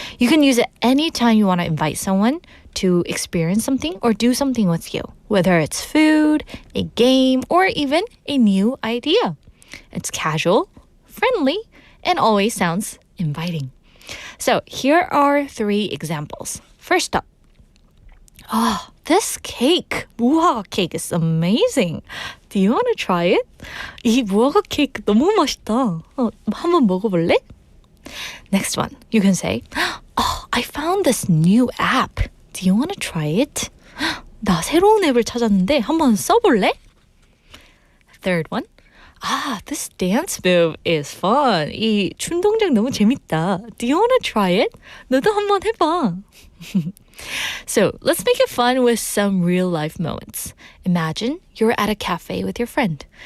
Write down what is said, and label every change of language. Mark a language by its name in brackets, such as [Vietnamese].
[English] You can use it anytime you want to invite someone to experience something or do something with you, whether it's food, a game, or even a new idea. It's casual, friendly, and always sounds inviting. So here are 3 examples. First up, this cake, 무화과 cake, is amazing. Do you want to try it? [Korean] 이 무화과 케이크 너무 맛있다. 한번 먹어볼래? [English] Next one, you can say, I found this new app. Do you want to try it? [Korean] 나 새로운 앱을 찾았는데 한번 써볼래? [English] Third one, this dance move is fun. [Korean] 이 춤 동작 너무 재밌다. [English] Do you want to try it? [Korean] 너도 한번 해봐. [English] So let's make it fun with some real life moments. Imagine you're at a cafe with your friend.